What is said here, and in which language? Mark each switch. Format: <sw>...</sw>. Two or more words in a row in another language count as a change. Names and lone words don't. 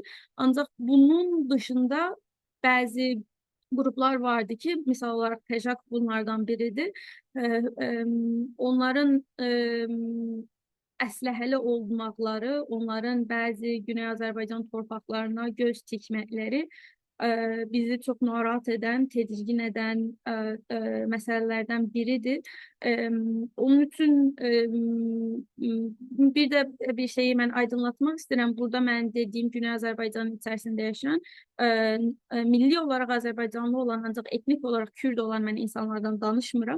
<az>Ancaq bunun dışında bəzi gruplar vardı ki, misal olarak PEJAK bunlardan biridir. Onların əsləhəli olmaqları, onların bəzi Güney Azərbaycan torpaqlarına göz tikməkləri</az> <tr>bizi çok narahat eden, tedirgin eden meselelerden biridir. Onun için bir de bir şeyi ben aydınlatmak istedim. Burada ben dediğim Güney Azerbaycan'ın içerisinde yaşayan, milli olarak Azerbaycanlı olan ancak etnik olarak Kürt olan ben insanlardan danışmıram.</tr>